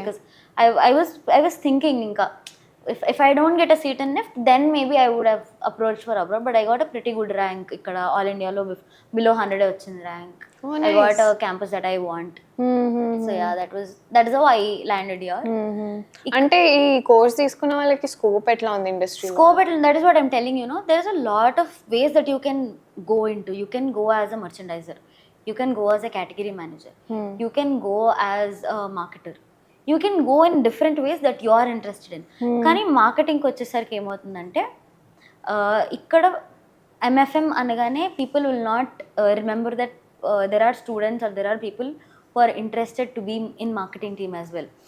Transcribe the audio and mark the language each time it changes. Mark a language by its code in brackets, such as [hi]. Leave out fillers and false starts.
[en] Because I was thinking inka, if I don't get a seat in NIFT, then maybe I would have approached for abroad. But I got a pretty good rank ikkada, all India lo below 100 [te] వచ్చింది [en] rank. Nice. I got a campus that I want. So that is how I landed here. [te] అంటే ఈ course తీసుకున్న వాళ్ళకి scope ఎట్లా ఉంది industry? [en] That is what I'm telling you, no, there is a lot of ways that you can go into. You can go as a merchandiser, you can go as a category manager, you can go as a marketer, you can go in different ways that you are interested in. [te] కానీ మార్కెటింగ్కి వచ్చేసరికి ఏమవుతుందంటే ఇక్కడ MFM అనగానే [en] people will not remember that there are students or there are people who are interested to be in marketing team as well.